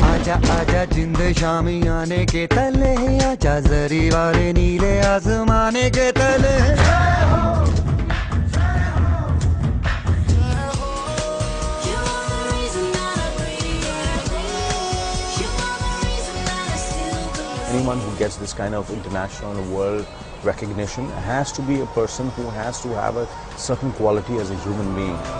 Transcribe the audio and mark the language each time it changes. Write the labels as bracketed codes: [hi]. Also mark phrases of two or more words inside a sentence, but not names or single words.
[hi] आजा आजा जिंद शामी आने के तले आजा जरी वाले नीले आसमाने के तले [en] Anyone who gets this kind of international world recognition has to be a person who has to have a certain quality as a human being.